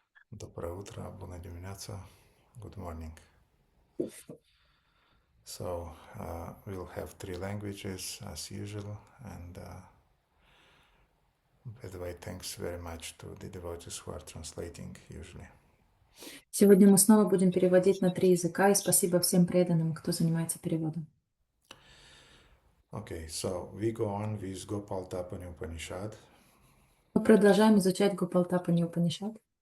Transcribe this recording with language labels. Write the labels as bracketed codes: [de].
[ru] Доброе утро, [ro] bună dimineața. [en] Good morning. So, we'll have 3 languages as usual, and by the way, thanks very much to the devotees who are translating usually. [ru] Сегодня мы снова будем переводить на 3 языка, и спасибо всем преданным, кто занимается переводом. [en] Okay, so we go on with Gopal Tapani Upanishad. [ru] Мы продолжаем изучать Гопалтапани Упанишад.